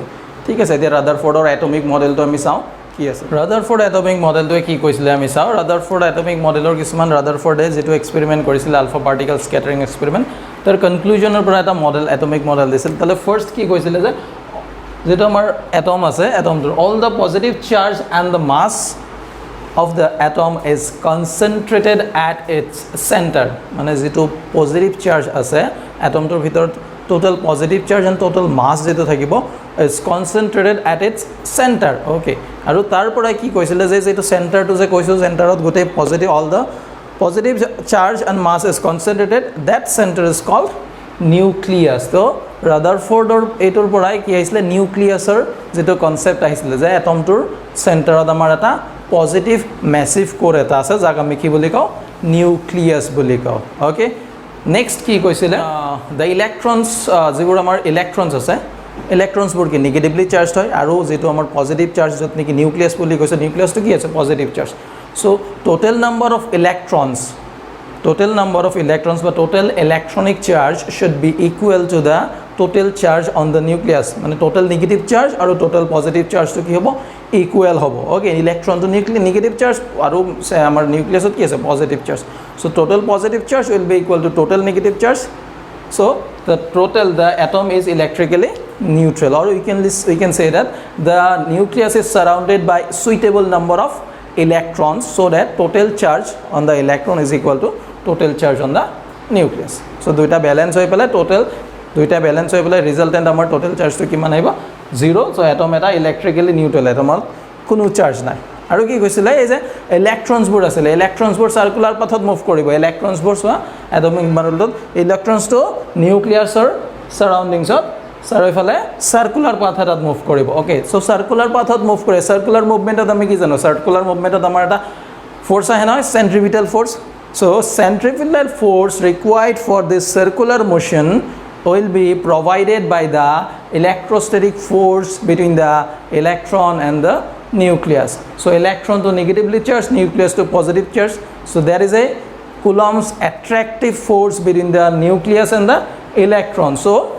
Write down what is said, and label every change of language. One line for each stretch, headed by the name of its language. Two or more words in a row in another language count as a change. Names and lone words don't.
Assamese: ঠিক আছে এতিয়া ৰাদাৰফৰ্ডৰ
English: atomic modelটো
Assamese: আমি চাওঁ কি আছে ৰাদাৰফৰ্ড
English: atomic modelটোৱে
Assamese: কি কৈছিলে আমি চাওঁ ৰাদাৰফৰ্ড
English: atomic modelৰ
Assamese: কিছুমান ৰাদাৰফৰ্ডে যেটো এক্সপেৰিমেন্ট কৰিছিল
English: alpha particle scattering experiment
Assamese: তাৰ কনক্লুজনৰ পৰা এটা মডেল
English: atomic model
Assamese: দিছিল তালে ফাৰ্স্ট কি কৈছিলে যে যেটো আমাৰ এটম আছে এটমটোৰ
English: all the positive charge and the mass of the atom is concentrated at its center
Assamese: মানে যেটো
English: positive charge
Assamese: আছে এটমটোৰ ভিতৰত
English: total positive charge and total mass
Assamese: যেটো থাকিব
English: is concentrated at its center okay
Assamese: আৰু তাৰ পৰা কি কৈছিলে যে যেটো সেন্টাৰটো যে কৈছো সেন্টাৰত গোটে
English: positive all the positive charge and mass is concentrated that center is called nucleus
Assamese: তো ৰাদাৰফৰ্ডৰ এটোৰ পৰাই কি আহিছিলে নিউক্লিয়াছৰ যেটো কনসেপ্ট আহিছিলে যে এটমটোৰ সেন্টাৰত আমাৰ এটা
English: positive massive core
Assamese: এটা আছে যাক আমি কি বুলি কওঁ নিউক্লিয়াছ বুলি কওঁ
English: okay next
Assamese: কি কৈছিলে
English: the electrons
Assamese: যিবোৰ আমাৰ ইলেক্ট্ৰনছ আছে ইলেক্ট্ৰনছবোৰ কি
English: negatively charged
Assamese: হয় আৰু যেটো আমাৰ
English: positive charge
Assamese: যত নেকি নিউক্লিয়াছ বুলি কৈছে নিউক্লিয়াছটো কি আছে
English: positive charge so total number of electrons বা total electronic charge should be equal to the total charge on the nucleus মানে total negative charge আৰু total positive charge to
Assamese: কি হ'ব
English: equal হ'ব okay electron to negative charge
Assamese: আৰু আমাৰ নিউক্লিয়াছত কি আছে
English: positive charge so total positive charge will be equal to total negative charge so the atom is electrically neutral or we can say that the nucleus is surrounded by suitable number of electrons so that total charge on the electron is equal to total charge on the nucleus so দুইটা ব্যালেন্স
Assamese: হৈ পেলাই total দুইটা ব্যালেন্স হৈ পেলাই ৰিজাল্টেন্ট আমাৰ
English: total charge
Assamese: to কিমান আহিব 0
English: so atom
Assamese: এটা
English: electrically neutral
Assamese: atomৰ কোনো charge নাই আৰু কি কৈছিলে এই যে ইলেক্ট্ৰনছবোৰ আছিল ইলেক্ট্ৰনছবোৰ
English: circular pathত
Assamese: মুভ কৰিব ইলেক্ট্ৰনছবোৰ সোৱা
English: atomic modelত
Assamese: ইলেক্ট্ৰনছটো
English: nucleusৰ surroundingsত
Assamese: চাৰিওফালে
English: circular pathত
Assamese: মুভ কৰিব ওকে
English: so circular pathত
Assamese: মুভ কৰে সাৰ্কুলাৰ মুভমেন্টত আমি কি জানো সাৰ্কুলাৰ মুভমেন্টত আমাৰ এটা ফোৰ্স আহে নহয়
English: centripetal force so centrifugal force required for this circular motion will be provided by the electrostatic force between the electron and the nucleus so electron to negatively charged nucleus to positive charged so there is a coulomb's attractive force between the nucleus and the electron so